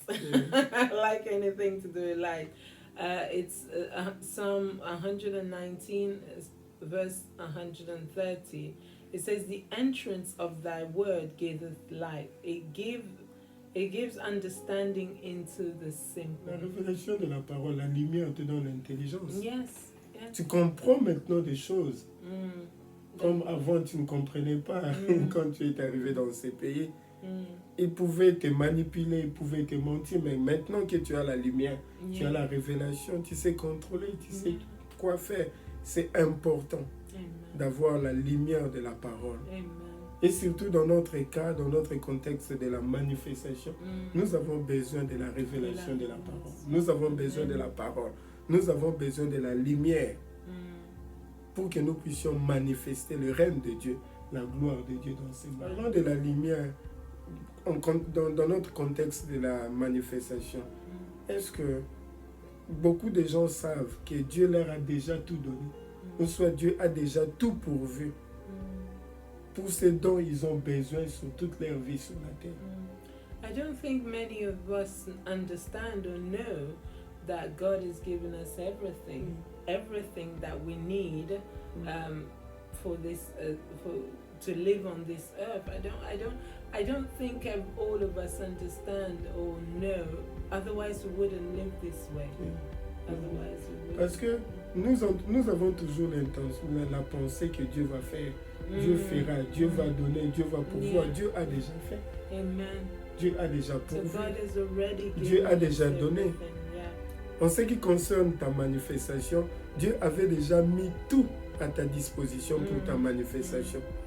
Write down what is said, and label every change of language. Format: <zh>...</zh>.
<en>I like anything to do with light. It's Psalm 119, verse 130. It says, the entrance of thy word giveth light. It gives understanding into the simple.</en> <fr>La révélation de la parole, la lumière te donne l'intelligence.</fr> <en>Yes.</en> <fr>Tu comprends maintenant des choses. Comme avant, tu ne comprenais pas quand tu es arrivé dans ces pays. Ils pouvaient te manipuler, ils pouvaient te mentir, mais maintenant que tu as la lumière, tu as la révélation, tu sais contrôler, tu sais quoi faire. C'est important d'avoir la lumière de la parole. Et surtout dans notre cas, dans notre contexte de la manifestation, nous avons besoin de la révélation de la parole. Nous avons besoin de la parole. Nous avons besoin de la lumière pour que nous puissions manifester le règne de Dieu, la gloire de Dieu dans ces moments. Parlant de la lumière, dans notre contexte de la manifestation, est-ce que beaucoup de gens savent que Dieu leur a déjà tout donné, ou soit Dieu a déjà tout pourvu pour ce dont ils ont besoin sur toute leur vie sur la terre?</fr> <en>I don't think many of us understand or know that God has given us everything, everything that we need for this, to live on this earth. I don't think all of us understand or know. Otherwise, we wouldn't live this way. Otherwise, we</en> <fr>Parce que nous avons toujours l'intention, la pensée que Dieu va faire. Dieu fera, Dieu va donner, Dieu va pouvoir. Dieu a déjà fait. Amen. Dieu a déjà pourvu.</fr> <en>So God has already</en> <fr>Dieu a déjà</fr> <en>given us</en> <fr>donné.</fr> <en>everything,</en> <fr>En ce qui concerne ta manifestation, Dieu avait déjà mis tout à ta disposition pour ta manifestation.</fr>